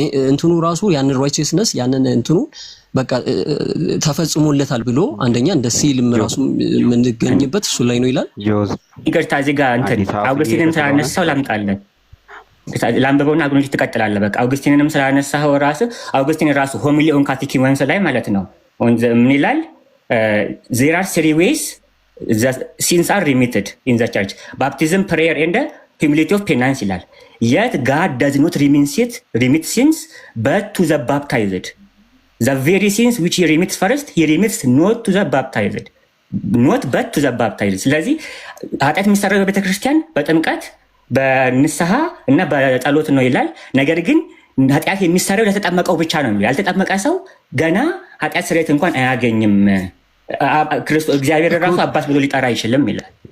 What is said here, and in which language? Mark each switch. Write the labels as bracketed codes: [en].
[am] እንትኑ ራሱ ያንን ራይቸስነስ ያንን እንትኑ በቃ ተፈጽሞለታል ብሎ አንደኛ እንደ ሲልም ራሱ የምንገኝበት እሱ ላይ ነው ይላል። ይቅርታ እዚህ ጋር እንትን አውግስቲንን ስላነሳው ላምጣለን ላምበበውና አግኖች ትቀጥላለህ። በቃ አውግስቲንንም ስላነሳው አውግስቲን ራሱ ሆሚሊ ኦን ካቴኪመንስ ላይ ማለት ነው ምን ይላል? [en] there are 3 ways the sins are remitted in the church: baptism, prayer and humility of penance ይላል። yet God does not remit sins but to the baptized. The very sins which he remits first, he remits not to the baptized, not but to the baptized. [am] ስለዚህ ኃጢአት የሚሰራው በቤተክርስቲያን በጥምቀት በንስሐ እና በጸሎት ነው ይላል። ነገር ግን ኃጢአት የሚሰራው ለተጠመቀው ብቻ ነው። ያልተጠመቀ ሰው ገና ኃጢአት ስርየት እንኳን አያገኝም። ክርስቶስ እግዚአብሔር ራሱ አባት ብሎ ሊጠራ አይችልም ይላል